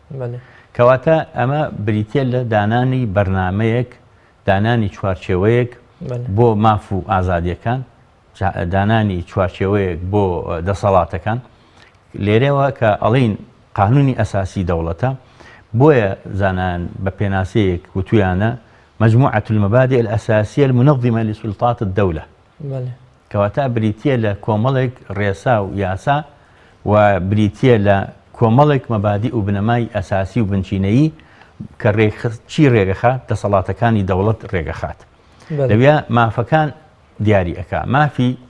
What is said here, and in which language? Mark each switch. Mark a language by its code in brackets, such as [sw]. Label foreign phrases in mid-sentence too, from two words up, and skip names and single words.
[ckb] کەواتە ئەمە بریتیە لە دانانی بەرنامەیەک دانانی چوارچێوەیەک بۆ ماف و ئازادیەکان دانانی چوارچێوەیەک بۆ دەسەڵاتەکان لێرەوە کە ئەڵین قانونی ئەساسی دەوڵەتە بۆیە زانان بە پێناسەیەک وتویانە [ar] مجموعة المبادئ الأساسية المنظمة لسلطات الدولة [ckb] کەواتە بریتیە لە کۆمەڵێک ڕێسا و یاسا و بریتیە لە کۆمەڵێک مەبادی و بنەمای ئەساسی و بنچینەیی کە چی ڕێگەخات دەسەڵاتەکانی دەوڵەت ڕێگەخات لەوێ مافەکان دیاری ئەکا مافی